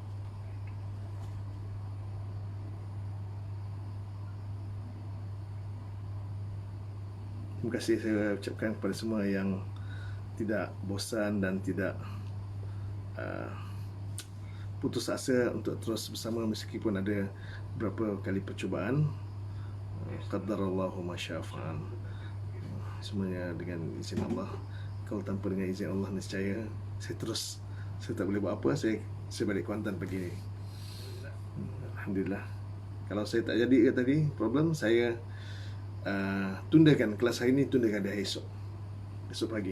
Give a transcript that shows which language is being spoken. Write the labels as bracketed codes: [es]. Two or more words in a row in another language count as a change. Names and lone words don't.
[ms] Terima kasih saya ucapkan kepada semua yang tidak bosan dan tidak putus asa untuk terus bersama meskipun ada beberapa kali percubaan. [ar] قدر الله وما شاء فعل. [ms] Semuanya dengan izin Allah. Kalau tanpa dengan izin Allah, nescaya saya tak boleh buat apa. Saya balik Kuantan pagi ni. Alhamdulillah. Kalau saya tak jadi ke tadi problem, saya tundakan kelas hari ni, tundakan dah esok pagi.